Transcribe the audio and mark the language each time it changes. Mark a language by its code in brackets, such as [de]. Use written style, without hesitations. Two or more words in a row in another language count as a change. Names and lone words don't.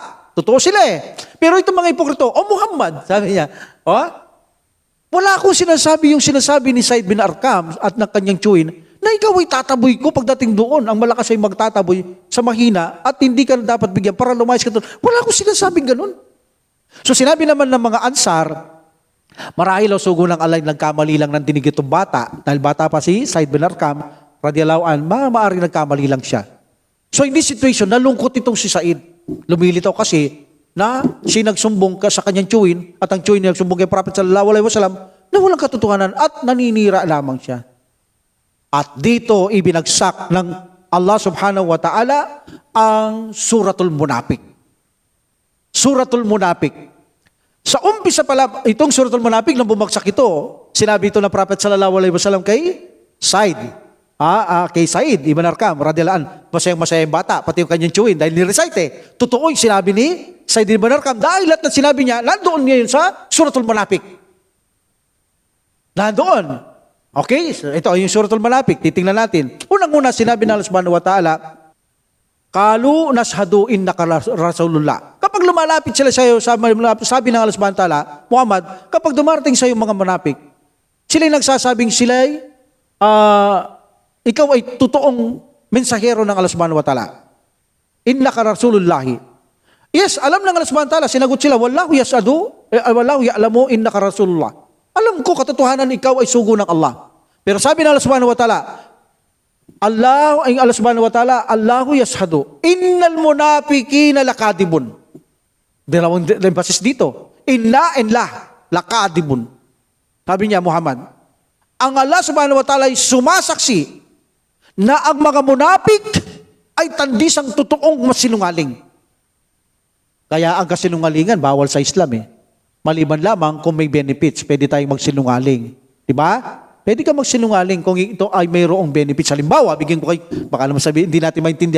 [tl] Totoo sila Pero itong mga ipokrito, Muhammad, sabi niya, wala akong sinasabi yung sinasabi ni Zaid bin Arqam at ng kanyang tsuin, na ikaw ay tataboy ko pagdating doon. Ang malakas ay magtataboy sa mahina at hindi ka na dapat bigyan para lumayas ka doon. Wala akong sinasabing ganun. So sinabi naman ng mga Ansar, marahil sugo ng Allah nagkamali lang ng dinig itong bata. Dahil bata pa si Zaid bin Arqam, [ar] رضي الله عن, [tl] maaaring nagkamali lang siya. [en] So in this situation, [tl] nalungkot itong si Zaid. Lumilitaw kasi na siya nagsumbong sa kanyang tsuin at ang tsuin niya nagsumbong kay Prophet [ar] صلى الله عليه وسلم [tl] na walang katotohanan at naninira lamang siya. At dito ibinagsak ng Allah [ar] سبحانه وتعالى [tl] ang Suratul Munafik. Suratul Munafik. Sa umpisa pala, itong Suratul Munafik nang bumagsak ito, sinabi ito ng Prophet [ar] صلى الله عليه وسلم [tl] kay Zaid. Kay Zaid ibn Arqam, [ar] رضي الله عنه, [tl] masayang bata, pati yung kanyang tsuin, dahil ni-recite Totoo yung sinabi ni Zaid ibn Arqam, dahil lahat ng sinabi niya, nandoon ngayon sa Suratul Munafik. Nandoon. Okay, so ito yung Suratul Munafik, titingnan natin. Unang-una, sinabi ng Allah [ar] سبحانه وتعالى, قالوا نشهد إنك رسول الله. [tl] Kapag lumalapit sila sa iyo, sabi ng Allah [ar] سبحانه وتعالى, [tl] Muhammad, kapag dumarating sa iyo mga munafik, sila nagsasabing ikaw ay totoong mensahero ng Allah [ar] سبحانه وتعالى. إنك رسول الله. [tl] Yes, alam ng Allah [ar] سبحانه وتعالى, [tl] sinagot sila, [ar] والله يعلم إنك رسول الله. [tl] Alam ko katotohanan ikaw ay sugo ng Allah. Pero sabi ng [ar] الله سبحانه وتعالى الله سبحانه وتعالى الله يشهد إن المنافقين لكاذبون. [tl] Dalawang emphasis dito. Inna and lakadibun. Sabi niya, Muhammad, ang Allah [ar] سبحانه وتعالى [tl] ay sumasaksi na ang mga munafik ay tandisang totoong masinungaling. Kaya ang kasinungalingan, bawal sa Islam Maliban lamang kung may benefits, pwede tayong magsinungaling. Diba? Pwede ka magsinungaling kung ito ay mayroong benefits. Halimbawa, bigyan ko kayo, baka naman sabihin, hindi natin maintindihan.